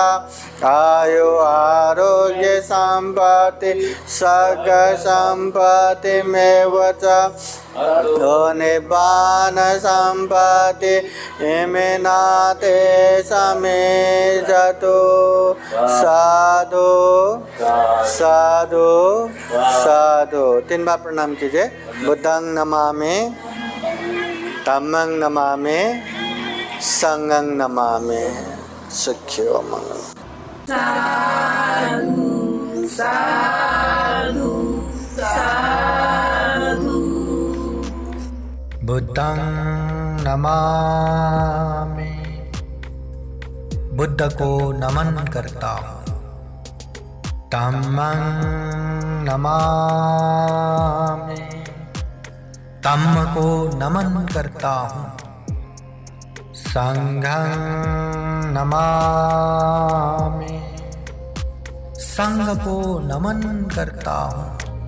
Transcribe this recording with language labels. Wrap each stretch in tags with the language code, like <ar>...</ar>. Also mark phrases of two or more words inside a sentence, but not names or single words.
<pi>आयु आरोग्य सम्पत्ति सर्गसम्पत्तिमेव च निब्बान सम्पत्ति इमिनाते समेषतु। साधु साधु साधु।</pi> <hi>3 बार प्रणाम कीजिए।</hi> <pi>बुद्धं नमामि, धम्मं नमामि, संघं नमामि। सुखियो मंगल। साधु साधु साधु। बुद्धं नमामि,</pi> <hi>बुद्ध को नमन करता हूँ।</hi> <pi>धम्मं नमामि,</pi> <hi>धम्म को नमन करता हूँ।</hi> <pi>संघं नमामि,</pi> <hi>संघ को नमन करता हूँ।</hi>